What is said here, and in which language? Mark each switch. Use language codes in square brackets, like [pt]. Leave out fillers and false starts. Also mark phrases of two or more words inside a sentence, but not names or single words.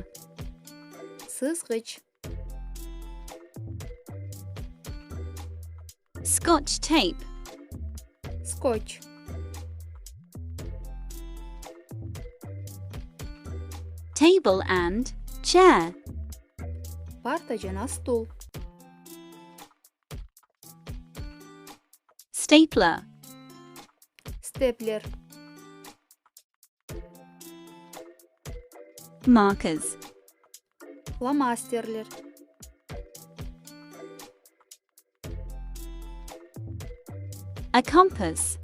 [ky] Сызгыч. [en] Scotch tape. [ky] Скотч. [en] Table and chair. [ky] Парта жана стул. [en] Stapler. [ky] Степлер. [en] Markers. [ky] Фломастерлер. [en] A compass.